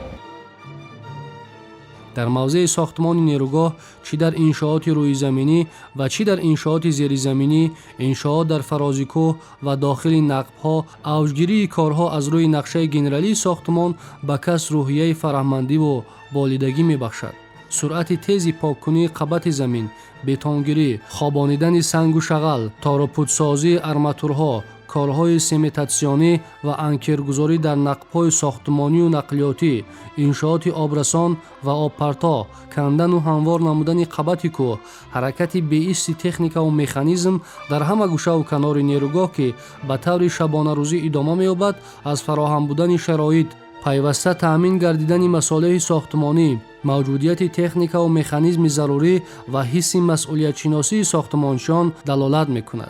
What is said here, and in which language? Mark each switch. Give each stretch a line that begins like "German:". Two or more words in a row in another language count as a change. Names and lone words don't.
Tajik: дар мавзеи сохтмони нерӯгоҳ чӣ дар иншооти рӯизаминӣ ва чӣ дар иншооти зеризаминӣ, иншоот дар фарози кӯҳ ва дохили нақбҳо, авҷгирии корҳо аз рӯи нақшаи генералии сохтмон ба кас рӯҳияи фараҳмандӣ ва болидагӣ мебахшад. суръати тези поккунии қабати замин, бетонгирӣ, хобонидани сангу шағал, торупудсозии арматурҳо, корҳои сементатсионӣ ва анкергузорӣ дар нақбҳои сохтмонию нақлиётӣ, иншооти обрасон ва обпарто, кандану ҳамвор намудани қабати кӯҳ, ҳаракати беисти техникаву механизм дар ҳама гӯшаву канори нерӯгоҳ, ки ба таври шабонарӯзӣ идома меёбад, аз фароҳам будани шароит, пайваста таъмин гардидани масолиҳи сохтмонӣ, мавҷудияти техникаву механизми зарурӣ ва ҳисси масъулиятшиносии сохтмончиён далолат мекунад.